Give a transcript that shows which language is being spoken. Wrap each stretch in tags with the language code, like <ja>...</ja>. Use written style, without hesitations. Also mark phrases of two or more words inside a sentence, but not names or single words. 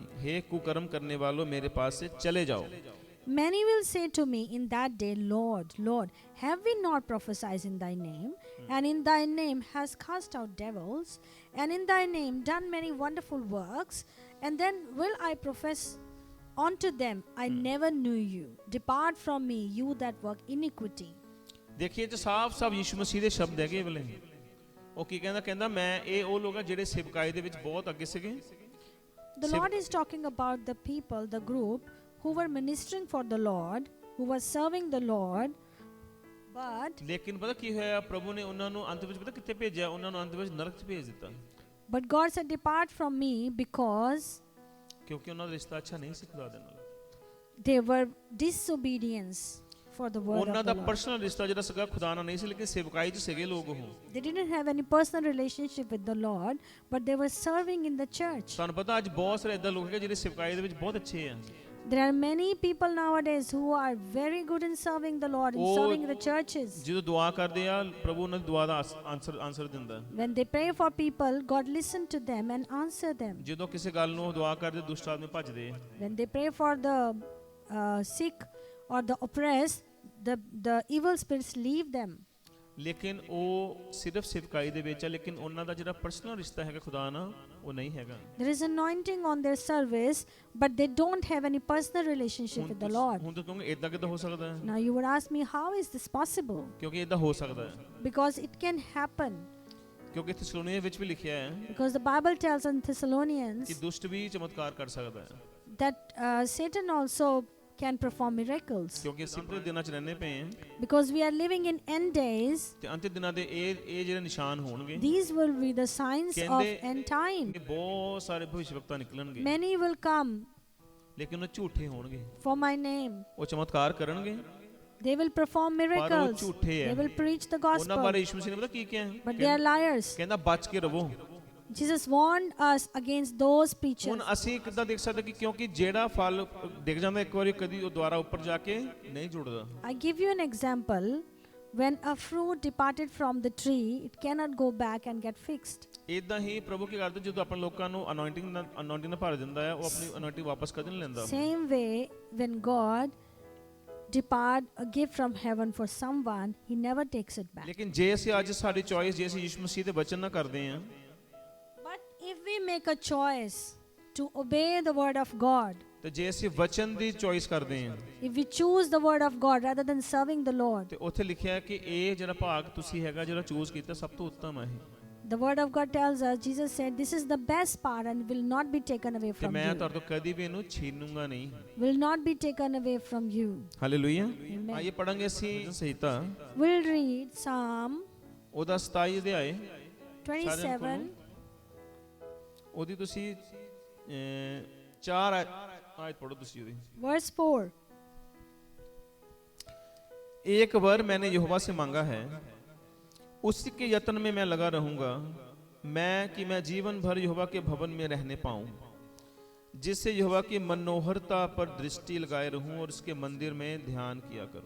<hi>हे कुकर्म करने वालों, मेरे पास से चले जाओ।</hi> <en>Many will say to me in that day, Lord, Lord, have we not prophesied in thy name, and in thy name has cast out devils, and in thy name done many wonderful works? And then will I profess unto them, I never knew you. Depart from me, you that work iniquity.</en> <pa>ਦੇਖਿਏ ਜੋ ਸਾਫ यीशु मसीह ਦੇ ਸ਼ਬਦ ਹੈਗੇ ਵਾਲੇ। ਉਹ ਕੀ ਕਹਿੰਦਾ ਮੈਂ ਇਹ ਉਹ ਲੋਕ ਆ ਜਿਹੜੇ ਸੇਵਕਾਈ ਦੇ ਵਿੱਚ ਬਹੁਤ ਅੱਗੇ ਸੀਗੇ।</pa> <en>The Lord is talking about the people, the group who were ministering for the Lord, who were serving the Lord, but</en> <pa>ਲੇਕਿਨ ਪਤਾ ਕੀ ਹੋਇਆ, ਪ੍ਰਭੂ ਨੇ ਉਹਨਾਂ ਨੂੰ ਅੰਤ ਵਿੱਚ ਪਤਾ ਕਿੱਥੇ ਭੇਜਿਆ? ਉਹਨਾਂ ਨੂੰ ਅੰਤ ਵਿੱਚ ਨਰਕ 'ਚ ਭੇਜ ਦਿੱਤਾ।</pa> <en>but God said, depart from me, because</en> <pa>ਕਿਉਂਕਿ ਉਹਨਾਂ ਦਾ ਰਿਸ਼ਤਾ ਅੱਛਾ ਨਹੀਂ ਸੀ ਖੁਦਾ ਦੇ ਨਾਲ।</pa> <en>they were disobedience for the word</en> <pa>ਉਹਨਾਂ</pa> <en>of</en> <pa>ਦਾ</pa> <en>the Lord.</en> <pa>ਪਰਸਨਲ ਰਿਸ਼ਤਾ ਜਿਹੜਾ ਸੀਗਾ ਖੁਦਾ ਨਾਲ ਨਹੀਂ ਸੀ, ਲੇਕਿਨ ਸੇਵਕਾਈ 'ਚ ਸੀਗੇ ਲੋਕ ਉਹ।</pa> <en>They didn't have any personal relationship with the Lord, but they were serving in the church.</en> <pa>ਤੁਹਾਨੂੰ ਪਤਾ ਅੱਜ ਬਹੁਤ ਸਾਰੇ ਇਦਾਂ ਲੋਕ ਹੈਗੇ ਜਿਹੜੇ ਸੇਵਕਾਈ ਦੇ ਵਿੱਚ ਬਹੁਤ ਅੱਛੇ ਆ।</pa> <en>There are many people nowadays who are very good in serving the Lord, in Oh, serving the churches.</en> <pa>ਜਦੋਂ ਦੁਆ ਕਰਦੇ ਆ ਪ੍ਰਭੂ ਉਹਨਾਂ ਦੀ ਦੁਆ ਦਾ ਆਨਸਰ ਦਿੰਦਾ।</pa> <en>When they pray for people, God listens to them and answer them.</en> <pa>ਜਦੋਂ ਕਿਸੇ ਗੱਲ ਨੂੰ ਦੁਆ ਕਰਦੇ ਦੁਸ਼ਟ ਆਦਮੀ ਭੱਜਦੇ।</pa> <en>When they pray for the sick or the oppressed, the evil spirits leave them.</en> <pa>ਲੇਕਿਨ ਉਹ ਸਿਰਫ ਸੇਵਕਾਈ ਦੇ ਵਿੱਚ ਆ, ਲੇਕਿਨ ਉਹਨਾਂ ਦਾ ਜਿਹੜਾ ਪਰਸਨਲ ਰਿਸ਼ਤਾ ਹੈਗਾ ਖੁਦਾ ਨਾਲ ਉਹ ਨਹੀਂ ਹੈਗਾ।</pa> <en>There is anointing on their service, but they don't have any personal relationship with the Lord.</en> <pa>ਹੁਣ ਤਾਂ ਕਹੋਗੇ ਇਦਾਂ ਕਿੱਦਾਂ ਹੋ ਸਕਦਾ ਹੈ?</pa> <en>Now you would ask me, how is this possible?</en> <pa>ਕਿਉਂਕਿ ਇਦਾਂ ਹੋ ਸਕਦਾ ਹੈ,</pa> <en>Because it can happen.</en> <pa>ਕਿਉਂਕਿ ਥੈਸਲੋਨੀਆਂ ਵਿੱਚ ਵੀ ਲਿਖਿਆ ਹੈ</pa> <en>Because the Bible tells in</en> <pa>ਕਿ</pa> <en>Thessalonians</en> <pa>ਦੁਸ਼ਟ ਵੀ ਚਮਤਕਾਰ ਕਰ ਸਕਦਾ ਹੈ,</pa> <en>that Satan also can perform miracles.</en> <pa>ਕਿਉਂਕਿ ਅਸੀਂ ਅੰਤਿਮ ਦਿਨਾਂ 'ਚ ਰਹਿੰਦੇ ਪਏ ਹਾਂ</pa> <en>Because we are living in end days,</en> <pa>ਤੇ ਅੰਤਿਮ ਦਿਨਾਂ ਦੇ ਇਹ ਜਿਹੜੇ ਨਿਸ਼ਾਨ ਹੋਣਗੇ</pa> <en>these will be the signs of end time.</en> <pa>ਕਿ ਬਹੁਤ ਸਾਰੇ ਭਵਿੱਖਵਕਤਾ ਨਿਕਲਣਗੇ,</pa> <en>Many will come</en> <pa>ਲੇਕਿਨ ਉਹ ਝੂਠੇ ਹੋਣਗੇ।</pa> <en>for my name.</en> <pa>ਉਹ ਚਮਤਕਾਰ ਕਰਨਗੇ</pa> <en>They will perform</en> <pa>ਪਰ ਉਹ</pa> <en>miracles.</en> <pa>ਝੂਠੇ</pa> <en>They</en> <pa>ਹੈ।</pa> <en>will preach the</en> <pa>ਉਹਨਾਂ</pa> <en>gospel,</en> <pa>ਬਾਰੇ ਯਿਸੂ ਮਸੀਹ ਨੇ ਪਤਾ ਕੀ ਕਿਹਾ?</pa> <en>but they are liars.</en> <pa>ਕਹਿੰਦਾ ਬਚ ਕੇ ਰਹੋ।</pa> <en>Jesus warned us against those preachers.</en> <pa>ਹੁਣ ਅਸੀਂ ਕਿੱਦਾਂ ਦੇਖ ਸਕਦੇ ਕਿ ਕਿਉਂਕਿ ਜਿਹੜਾ ਫਲ ਡਿੱਗ ਜਾਂਦਾ ਇੱਕ ਵਾਰੀ ਕਦੀ ਉਹ ਦੁਬਾਰਾ ਉੱਪਰ ਜਾ ਕੇ ਨਹੀਂ ਜੁੜਦਾ।</pa> <en>I give you an example. When a fruit departed from the tree, it cannot go back and get fixed.</en> <pa>ਇਦਾਂ ਹੀ ਪ੍ਰਭੂ ਕੀ ਕਰਦਾ ਜਦੋਂ ਆਪਾਂ ਲੋਕਾਂ ਨੂੰ ਅਨੋਇੰਟਿੰਗ ਨਾਲ ਭਰ ਦਿੰਦਾ ਹੈ, ਉਹ ਆਪਣੀ ਅਨੋਇੰਟਿੰਗ ਵਾਪਸ ਕਦੇ ਨਹੀਂ ਲੈਂਦਾ।</pa> <en>Same way, when God depart a gift from heaven for someone, he never takes it back.</en> <pa>ਲੇਕਿਨ ਜੇ ਅਸੀਂ ਅੱਜ ਸਾਡੀ ਚੋਇਸ ਜੇ ਅਸੀਂ ਯਿਸੂ ਮਸੀਹ ਦੇ ਵਚਨ ਨਾਲ ਕਰਦੇ ਹਾਂ,</pa> <en>But if we make a choice to obey the word of God,</en> <pa>ਤੇ ਜੇ ਅਸੀਂ ਵਚਨ ਦੀ ਚੋਇਸ ਕਰਦੇ ਹਾਂ,</pa> <en>if we choose the word of God rather than serving the Lord,</en> <pa>ਤੇ ਉੱਥੇ ਲਿਖਿਆ ਹੈ ਕਿ ਇਹ ਜਿਹੜਾ ਭਾਗ ਤੁਸੀਂ ਹੈਗਾ ਜਿਹੜਾ ਚੂਜ਼ ਕੀਤਾ ਸਭ ਤੋਂ ਉੱਤਮ ਹੈ।</pa> <en>the word of God tells us, Jesus said, this is the best part and will not be taken away</en> <pa>ਤੇ</pa> <en>from</en> <pa>ਮੈਂ</pa> <en>you.</en> <pa>ਤੁਹਾਡੇ ਤੋਂ ਕਦੀ ਵੀ ਇਹਨੂੰ ਛੀਨੂੰਗਾ ਨਹੀਂ।</pa> <en>Will not be taken away from you.</en> <pa>ਹਾਲੇਲੂਇਆ।</pa> <en>Amen.</en> <pa>ਆइए ਪੜਾਂਗੇ ਅਸੀਂ ਸੰਹਿਤਾ</pa> <en>We'll read Psalm</en> <pa>ਉਹਦਾ 27 ਅਧਿਆਏ</pa> <en>27,</en> <pa>ਉਹਦੀ ਤੁਸੀਂ 4 ਆਇਤ ਪੜੋ ਤੁਸੀਂ ਉਹਦੀ।</pa> <en>verse 4.</en> <hi>एक वर मैंने यहोवा से मांगा है, उसी के यत्न में मैं लगा रहूंगा, मैं जीवन भर यहोवा के भवन में रहने पाऊं, जिससे यहोवा की मनोहरता पर दृष्टि लगाए रहूं और उसके मंदिर में ध्यान किया करूं।</hi>